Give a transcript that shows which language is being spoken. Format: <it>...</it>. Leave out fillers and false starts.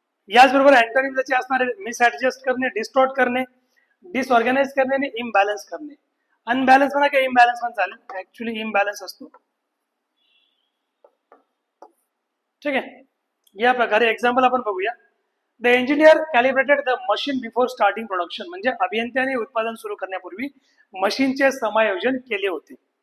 <mr>याचबरोबर अँटोनिम ज्याचे असणार आहे मिसऍडजस्ट करणे, डिस्टॉर्ट करणे, डिसऑर्गनाइज करणे आणि इम्बॅलन्स करणे. अनबॅलन्स म्हणा किंवा इम्बॅलन्स पण चालेल, ऍक्च्युली इम्बॅलन्स असतो. ठीक आहे, या प्रकारे एक्झाम्पल आपण बघूया.</mr> <en>The engineer calibrated the machine before starting production.</en> <mr>म्हणजे अभियंत्याने उत्पादन सुरू करण्यापूर्वी मशीनचे समायोजन केले होते.</mr>